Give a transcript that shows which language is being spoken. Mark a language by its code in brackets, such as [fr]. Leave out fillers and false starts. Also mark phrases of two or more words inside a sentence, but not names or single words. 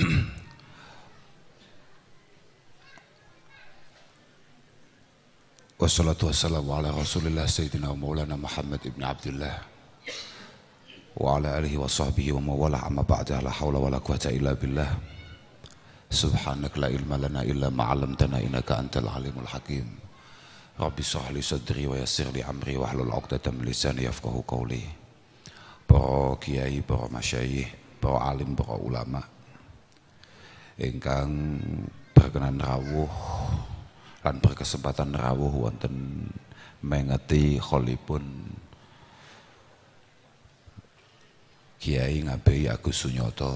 [ar] والصلاة والسلام على رسول الله سيدنا مولانا محمد بن عبد الله وعلى آله وصحبه وموالاه أما بعد لا حول ولا قوة إلا بالله. سبحانك لا علم لنا إلا ما علمتنا إنك أنت العليم الحكيم. رب اشرح لي صدري ويسر لي أمري واحلل عقدة من لساني يفقهوا قولي. [jv] Para kiai, para masyayikh, para alim, para ulama ingkang berkenan rawuh lan berkesempatan rawuh wonten mengeti kholipun Kiai Ngabehi Agus Sunyoto.